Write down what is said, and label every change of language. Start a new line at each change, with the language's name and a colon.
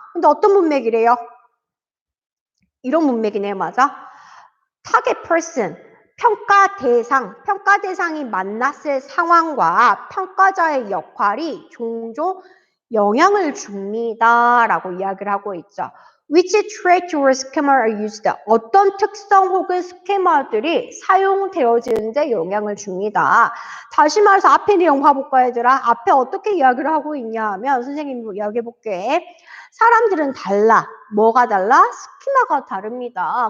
Korean: 근데 어떤 문맥이래요? 이런 문맥이네요, 맞아? target person, 평가 대상이 만났을 상황과 평가자의 역할이 종종 영향을 줍니다. 라고 이야기를 하고 있죠.
English: Which trait or schema are used?
Korean: 어떤 특성 혹은 스케마들이 사용되어지는데 영향을 줍니다. 다시 말해서 앞에 내용 봐볼까요, 얘들아? 앞에 어떻게 이야기를 하고 있냐 하면 선생님이 이야기해볼게. 사람들은 달라. 뭐가 달라? 스키마가 다릅니다.